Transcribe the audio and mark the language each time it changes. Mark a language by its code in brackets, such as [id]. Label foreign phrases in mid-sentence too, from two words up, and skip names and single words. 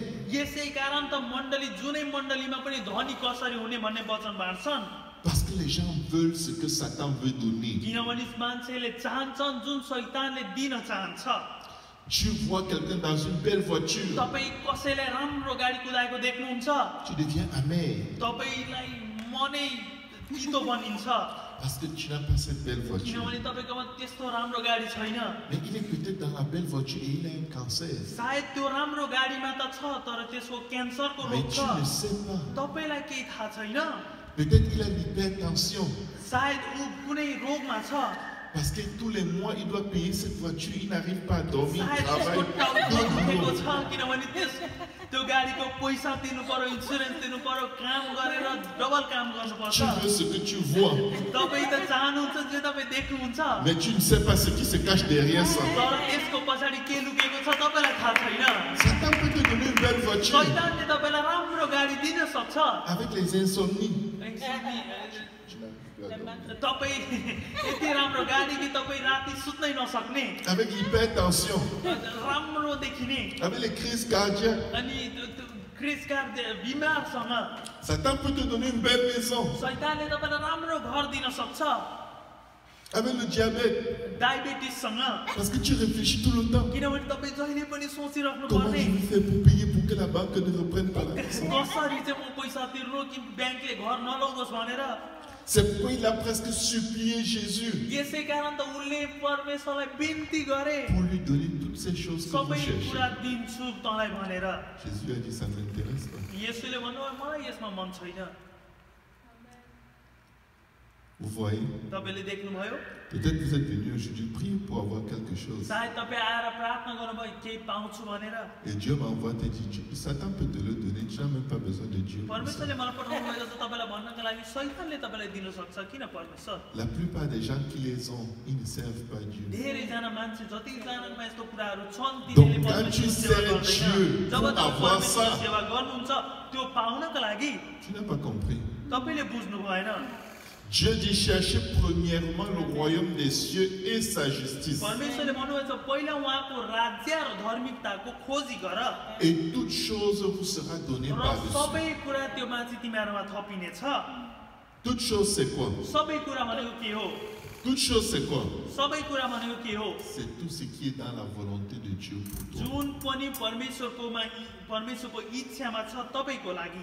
[ne] यसै कारण त मण्डली जुनै मण्डलीमा पनि धनी कसरी हुने भन्ने वचन बाँड्छन्। [fr] Parce que les gens veulent ce que Satan veut donner. [ne] किनभने मान्छेले चाहन्छन् जुन शैतानले दिन चाहन्छ। [fr] Tu vois quelqu'un dans une belle voiture, [ne] तपाई कसैलाई राम्रो गाडी कुदाएको देख्नुहुन्छ, [fr] tu deviens amer [ne] तपाईलाई मनै तितो बनिन्छ। [fr] parce que tu n'as pas cette belle voiture. [ne] किनभने तपाईकोमा त्यस्तो राम्रो गाडी छैन। [fr] Mais il est peut-être dans la belle voiture et il a un cancer. [ne] सायद त्यो राम्रो गाडीमा त छ तर त्यसको क्यान्सरको [fr] Mais [ne] रोग [fr] tu [ne] छ। [fr] ne sais pas. [ne] तपाईलाई केही थाहा छैन। [fr] Peut-être il a l'hypertension. [ne] सायद ऊ कुनै रोगमा छ। [fr] Parce que tous les mois, il doit payer cette voiture. Il n'arrive pas à dormir, il [ne] सायद उसको [fr] travaille. [ne] टाउको दुखेको छ किनभने त्यो गाडीको पैसा तिर्नु पर्यो, इन्स्योरेन्स तिर्नु पर्यो, काम गरेर डबल काम गर्नुपर्छ। [fr] Tu veux ce que tu vois, [ne] तपाई त चाहनुहुन्छ जे तपाई देख्नुहुन्छ, [fr] mais tu ne sais pas ce qui se cache derrière ça. [ne] तर त्यसको पछाडि के लुकेको छ तपाईलाई थाहा छैन। [fr] Satan peut te donner une belle voiture [ne] शैतानले तपाईलाई राम्रो गाडी दिन सक्छ। [fr] avec les insomnies. [ne] तपाई यति राम्रो गाडी कि तपाई राति सुत्नै नसक्ने, [fr] Avec l'hypertension, [ne] राम्रो देखिने [fr] avec les crises cardiaques. [ne] अनि क्रिसका बिमारसँग [fr] Satan peut te donner une belle maison [ne] शैतानले तपाईलाई राम्रो घर दिन सक्छ। [fr] avec le diabète. [ne] डायबिटिससँग [fr] Parce que tu réfléchis tout le temps. [ne] किनभने तपाई जहिले पनि सोचिराख्नु [fr] Comment [ne] पर्ने [fr] je vais faire pour payer pour que la banque ne reprenne pas la maison? [ne] कसरी चाहिँ म पैसा तिर्नु कि ब्याङ्कले घर नलगोस् भनेर। [fr] C'est pourquoi il a presque supplié Jésus [ne] यसै कारण त उनले परमेश्वरलाई बिन्ती गरे, [fr] pour lui donner toutes ces choses que vous [ne] सबै [fr] cherchez. [ne] कुरा दिन्छु तँलाई भनेर। [fr] Jésus a dit, ça ne m'intéresse pas. [ne] येशूले भन्नुभयो मलाई यसमा मन छैन। [fr] Vous voyez? [ne] तपाईले देख्नुभयो, [fr] Peut-être vous êtes venu aujourd'hui prier pour avoir quelque chose. [ne] सायद तपाईँ आएर प्रार्थना गर्नुभयो केही पाउँछु भनेर। [fr] Et Dieu m'envoie te dire, Satan peut te le donner, tu n'as même pas besoin de Dieu pour ça. [ne] परमेश्वरले मलाई पठाउनु भएको छ तपाईलाई भन्नको लागि, शैतानले तपाईलाई दिन सक्छ किन परमेश्वर? [fr] La plupart des gens qui les ont, ils ne servent pas Dieu. [ne] धेरैजना मान्छे जतिजनामा यस्तो कुराहरू छन् [fr] Donc, [ne] तिनीहरूले [fr] quand tu [ne] परमेश्वरको सेवा [fr] sers Dieu [ne] गर्दैन। जब [fr] pour [ne] तपाईँ [fr] avoir [ne] परमेश्वरको [fr] ça, [ne] सेवा गर्नुहुन्छ त्यो पाउनको लागि [fr] tu n'as pas compris. [ne] तपाईले बुझ्नु भएन। [fr] Dieu dit cherchez premièrement le royaume des cieux et sa justice. [ne] परमेश्वरले भन्नुभएको छ पहिला उहाँको राज्य र धार्मिकताको खोजी गर [fr] Et toute chose vous sera donnée [ne] र [fr] par-dessus. [ne] सबै कुरा त्यो माथि तिमीहरूमा थपिनेछ। [fr] Toute chose c'est quoi? [ne] सबै कुरा भनेको के हो? [fr] Toute chose c'est quoi? [ne] सबै कुरा भनेको के हो? [fr] C'est tout ce qui est dans la volonté de Dieu pour toi. [ne] जुन पनि परमेश्वरको इच्छामा छ तपाईको लागि।